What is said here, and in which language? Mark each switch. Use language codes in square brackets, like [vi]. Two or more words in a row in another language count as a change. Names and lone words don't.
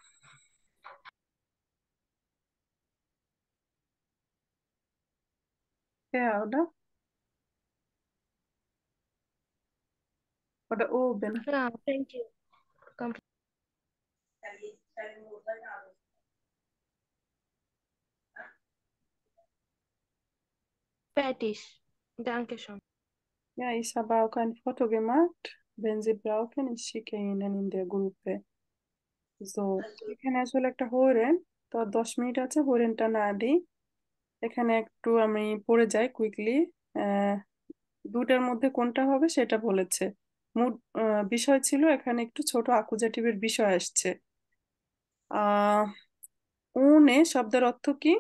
[bn] হ্যাঁ, ওটা ওটা ওবেন। হ্যাঁ, [en] thank you. [bn] প্যাটিস। [de] danke schön. Ja, ich habe auch ein Foto gemacht. Wenn Sie brauchen, ich schicke Ihnen in der Gruppe. So, [bn] এখানে আসলে একটা হরেন, তো 10 মিনিট আছে, হরেনটা না দিই। এখানে একটু আমি পড়ে যাই কুইকলি। দুটার মধ্যে কোনটা হবে সেটা বলেছে। মোট বিষয় ছিল, এখানে একটু ছোট আকুজেটিভের বিষয় আসছে। আহ উনে শব্দের অর্থ কি?